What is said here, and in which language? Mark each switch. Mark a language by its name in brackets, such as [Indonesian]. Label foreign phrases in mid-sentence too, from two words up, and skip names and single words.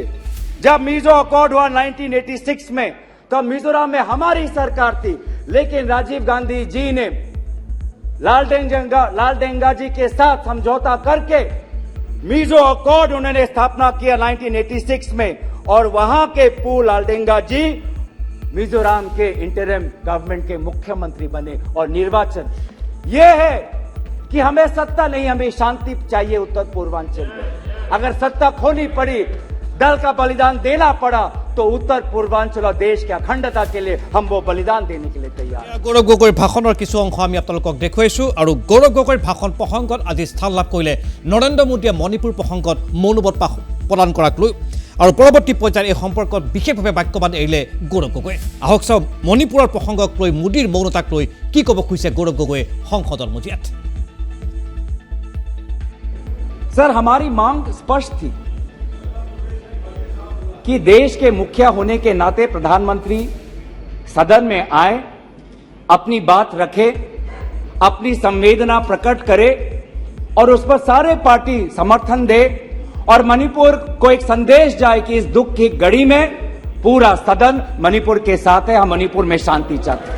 [Hindi] जब मीजो अकॉर्ड हुआ 1986 में, तब मिजोरम में हमारी सरकार थी, लेकिन राजीव गांधी जी ने लालडेंगा जी के साथ समझौता करके मीजो अकॉर्ड उन्होंने स्थापना किया 1986 में, और वहां के पू लालडेंगा जी मिजोरम के [English] interim government [Hindi] के मुख्यमंत्री बने। और निर्वाचन यह है कि हमें सत्ता नहीं, हमें शांति चाहिए उत्तर पूर्वांचल में। अगर सत्ता खोनी पड़ी, दल का बलिदान देना पड़ा, तो उत्तर पूर्वांचल और देश की अखंडता के लिए हम वो बलिदान देने के लिए तैयार हैं। [Assamese] গৌৰৱ গগৈৰ ভাষণৰ কিছু অংশ আমি আপোনালোকক দেখুৱাইছোঁ আৰু গৌৰৱ গগৈৰ ভাষণ প্ৰসংগত আজি স্থান লাভ কৰিলে নৰেন্দ্ৰ মোদীয়ে মণিপুৰ প্ৰসংগত মৌনব্ৰত প্ৰদান কৰাক লৈ। আৰু পৰৱৰ্তী পৰ্যায়ত এই সম্পৰ্কত বিশেষভাৱে বাক্যবান এৰিলে গৌৰৱ গগৈ। আহক চাওক মণিপুৰৰ প্ৰসংগক লৈ মোদীৰ মৌনতাক লৈ কি ক'ব খুজিছে গৌৰৱ গগৈয়ে সংসদৰ মজিয়াত। [Hindi] सर, हमारी मांग स्पष्ट थी कि देश के मुखिया होने के नाते प्रधानमंत्री सदन में आए, अपनी बात रखे, अपनी संवेदना प्रकट करे और उस पर सारे पार्टी समर्थन दे और मणिपुर को एक संदेश जाए कि इस दुख की घड़ी में पूरा सदन मणिपुर के साथ है, हम मणिपुर में शांति चाहते हैं।